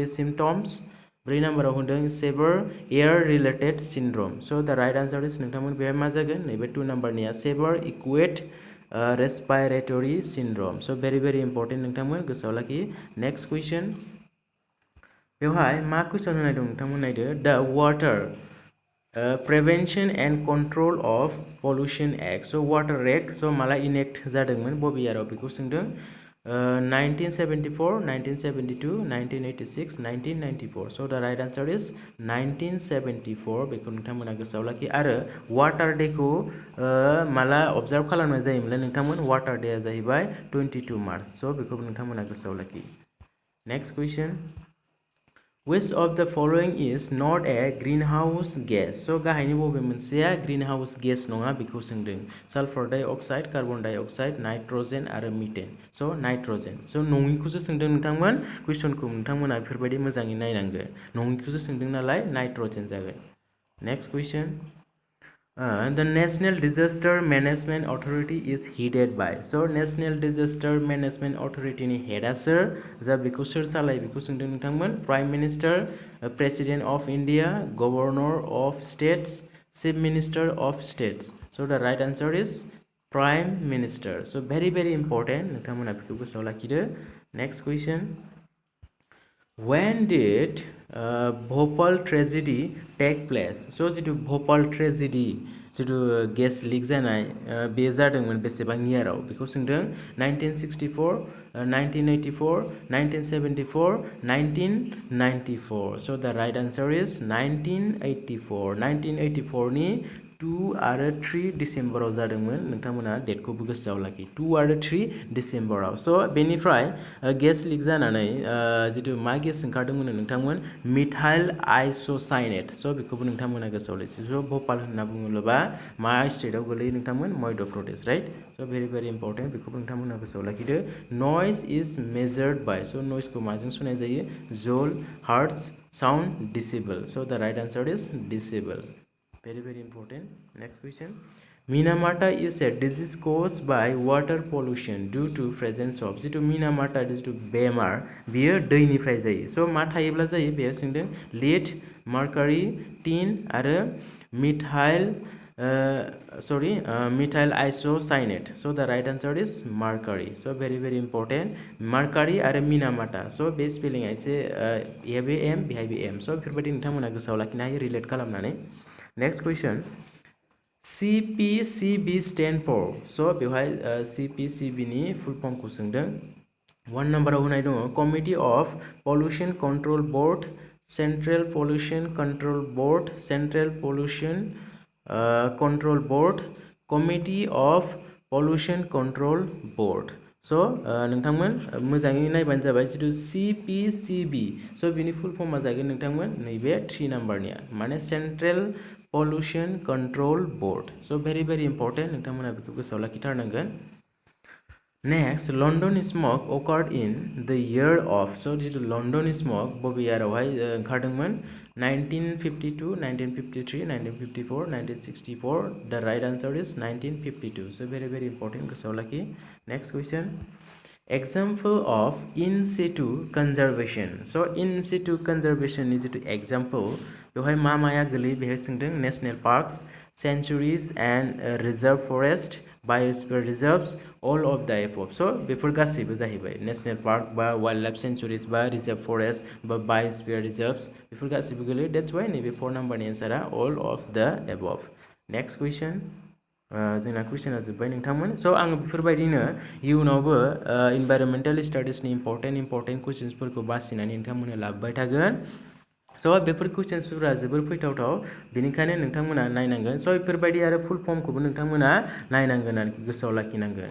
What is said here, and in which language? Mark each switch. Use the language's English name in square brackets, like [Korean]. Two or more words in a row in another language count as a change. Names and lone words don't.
[Bodo] सिम्पटम्स 3 नाम्बाराव होनदों [English] severe air related syndrome so the right answer is [Bodo] नोंथांमोन बेहाय मा जागोन नैबे 2 नाम्बारनिया [English] severe acute respiratory syndrome so very important [Bodo] नोंथांमोन गोसोआव लाखि [English] next question [Bodo] बेवहाय मा क्वेश्चन होनाय दं नोंथांमोन नायदो [English] the water prevention and control of pollution act so water act so [Bodo] माला इनेक्ट जादोंमोन बबे इयाराव बेखौ सोंदों 1974 1972 1986 1994 [English] so the right answer is [Bodo] 1974 बेखौ नोंथांमोना गोसोआव लाखि आरो [English] water day [Bodo] को माला ऑब्जर्व खालामनाय जायोमोन नोंथांमोन [English] water day [Bodo] आ जाहैबाय 22 मार्च so बेखौ नोंथांमोना गोसोआव लाखि [English] next question Which of the following is not a greenhouse gas? [Bodo] So गाहायनि बबे मोनसेया [English] greenhouse gas [Bodo] नङा बेखौ सोंदों [English] sulphur di oxide carbon di oxide [Bodo] नाइट्रजेन आरो मिथेन so नाइट्रजेन so नङिखौसो सोंदों नोंथांमोन कुइसनखौ नोंथांमोना बेफोरबायदि मोजाङै नायनांगोन नङिखौसो सोंदों नालाय नाइट्रजेन जागोन [English] next question the National Disaster Management Authority is headed by so National Disaster [Bodo] Management Authority नि हेडा सोर जा बेखौ सोर सालायो बेखौ सोंदों नोंथांमोन [English] prime minister president of India governor of states chief minister of states so the right answer is prime minister so very important [Bodo] नोंथांमोना बेखौ गोसोआव लाखिदो [English] next question when did Bhopal tragedy take place so [Bodo] जितु [English] Bhopal tragedy [Bodo] जितु [English] gas leak [Bodo] जानाय बे जादोंमोन बेसेबां इयाराव बेखौ सोंदों 1964 1984 1974 1994 [English] so the right answer is [Bodo] 1984 1984 नि 2 आरो 3 डिसेम्बराव जादोंमोन नोंथांमोना डेटखौबो गोसोआव लाखि 2 आरो 3 डिसेम्बराव सो बेनिफ्राय [English] gas leak [Bodo] जानानै जितु मा गेस ओंखारदोंमोन नोंथांमोन [English] methyl isocyanate so [Bodo] बेखौबो नोंथांमोना गोसोआव लाखि सो भोपाल होनना बुङोब्ला मा स्टेटआव गोलैयो नोंथांमोन मध्य प्रदेश [English] right so very important [Bodo] बेखौबो नोंथांमोना गोसोआव लाखिदो [English] noise is measured by so [Bodo] नॉइजखौ माजों सुनाय जायो जल [English] hertz sound decibel so the right answer is decibel very important. Next question. Minamata is a disease caused by water pollution due to presence of [Bodo] जितु Minamata जितु बेमार बियो दैनिफ्राय जायो. So मा थायोब्ला जायो बेयाव सोंदों [English] lead, mercury, tin [Bodo] आरो [English] methyl isocyanate. So the right answer is mercury. So very important. [Bodo] Mercury आरो Minamata. So बे spelling एसे एबे m बेहायबो m. So बेफोरबायदि नोंथांमोना गोसोआव लाखिनो हायो रिलेट खालामनानै. [English] Next question. CPCB stand for. [Bodo] So बेवहाय CPCB नि [English] full form [Bodo] खौ सोंदों. 1 नम्बराव होनाय दङ [English] Committee of Pollution Control Board, Central Pollution Control Board, Central Pollution Control Board, Committee of Pollution Control Board. [Bodo] So नोंथांमोन मोजाङै नायबानो जाबाय जितु CPCB. So बिनि [English] full form [Bodo] आ जागोन नोंथांमोन नैबे 3 नम्बरनिया माने Central Pollution Control Board. [English] So very important. [Bodo] नोंथांमोना बेखौ गोसोआव लाखिथारनांगोन. [English] Next, London smog occurred in the year of. [Bodo] So जितु [English] London smog [Bodo] बबे yearआवहाय ओंखारदोंमोन 1952, 1953, 1954, 1964. [English] The right answer is 1952. So very important. [Bodo] गोसोआव लाखि. [English] Next question. Example of in situ conservation. So in situ conservation is the example. [Bodo] बेवहाय मा माया गोलैयो बेहाय सोंदों [English] national parks, sanctuaries and reserve forest, biosphere reserves, all of the above. [Bodo] So बेफोर गासैबो जाहैबाय [English] national park [Bodo] बा [English] wildlife sanctuaries [Bodo] बा [English] reserve forest [Bodo] बा [English] biosphere reserves [Bodo] बेफोर गासैबो गोलैयो. [English] That's why [Bodo] नैबे 4 नम्बरनि एन्सारा [English] all of the above. Next question. [Bodo] जोंना कुइसना जोब्बाय नोंथांमोन. स' आङो बेफोरबायदिनो इयुनावबो इनभाइरमेन्टेल स्टाडिसनि इम्परटेन्ट कुइसन्सफोरखौ बासिनानै नोंथांमोननो लाबोबाय थागोन. स' बेफोर कुइसन्सफोरा जोबोर फैथावथाव बेनिखायनो नोंथांमोना नायनांगोन. स' बेफोरबायदि आरो फुल फर्मखौबो नोंथांमोना नायनांगोन आरोखि गोसोआव लाखिनांगोन.